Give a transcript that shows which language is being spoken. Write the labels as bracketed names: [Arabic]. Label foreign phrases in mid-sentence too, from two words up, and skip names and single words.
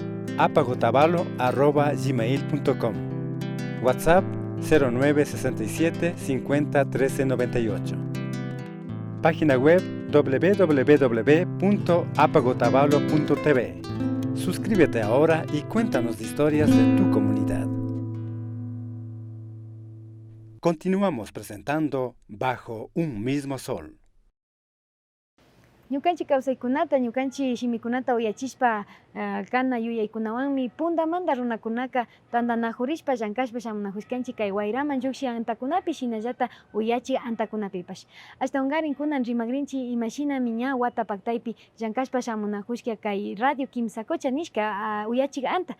[Spanish] apacotavalo@gmail.com, WhatsApp 0967 50 13 98, página web www.apacotavalo.tv. Suscríbete ahora y cuéntanos historias de tu comunidad. Continuamos presentando Bajo un Mismo Sol. [Quechua] Ñukanchik kawsaykunata, ñukanchik shimikunata uyachishpa kana yuyaykunawanmi puntamanta runakunaka tantanajurishpa llankashpa shamunajushkanchik kay wayraman llukshin antakunapi shinallata uyachik antakunapipash. Ashtawankarin kunan rimagrinchik imashinami ña wata paktaypi llankashpa shamunajushka kay radio Kimsacocha nishka uyachik anta.